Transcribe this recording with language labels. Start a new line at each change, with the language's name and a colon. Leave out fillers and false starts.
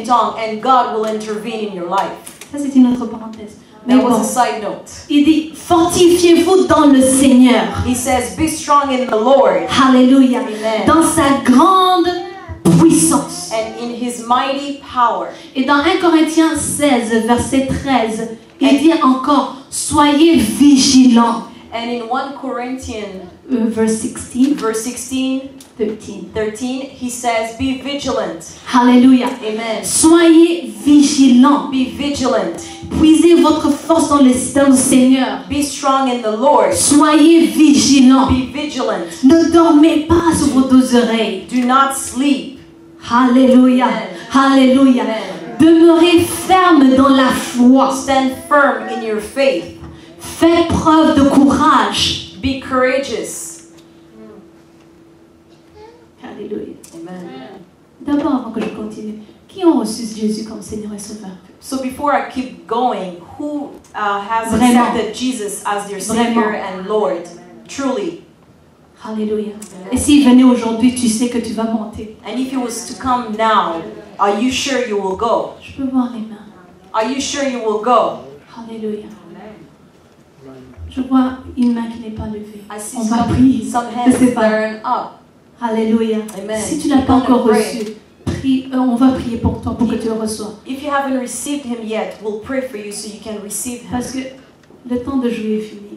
English: in tongue and God will intervene in your life.
French: Ça, c'est une autre parenthèse. Mais
English: That was
French: bon,
English: a side note.
French: il dit, fortifiez-vous dans le Seigneur.
English: He says, be strong in the Lord
French: Alléluia.
English: Amen.
French: Dans sa grande puissance.
English: and in his mighty power.
French: Et dans 1 Corinthiens 16, verset 13, il dit encore, soyez vigilants.
English: And in 1 Corinthians Verse 16, verse 16, 13, he says, be vigilant.
French: Alléluia.
English: Amen.
French: Soyez vigilants.
English: Be vigilant.
French: Puisez votre force dans le Seigneur.
English: Be strong in the Lord.
French: Soyez vigilants.
English: Be vigilant.
French: Ne dormez pas sur vos deux oreilles.
English: Do not sleep.
French: Alléluia.
English: Amen.
French: Alléluia.
English: Amen.
French: Demeurez ferme dans la foi.
English: Stand firm in your faith.
French: Faites preuve de courage.
English: Be courageous.
French: Alléluia.
English: Amen.
French: D'abord, avant que je continue, qui ont reçu Jésus comme Seigneur et Sauveur?
English: So before I keep going, who has
French: Vraiment.
English: accepted Jesus as their Savior
French: Vraiment.
English: and Lord? Truly.
French: Alléluia. Et s'il venait aujourd'hui, tu sais que tu vas monter.
English: And if he was to come now, are you sure you will go?
French: Je peux voir les mains.
English: Are you sure you will go?
French: Alléluia. Je vois une main qui n'est pas levée.
English: I see
French: On va prier.
English: some
French: Je
English: hands
French: sais pas.
English: turn up.
French: Alléluia.
English: Amen.
French: Si tu ne l'as pas
English: We're gonna
French: encore
English: pray.
French: reçu, on va prier pour toi, pour que tu le reçoives.
English: If you haven't received him yet, we'll pray for you so you can receive him.
French: Parce que le temps de jouer est fini.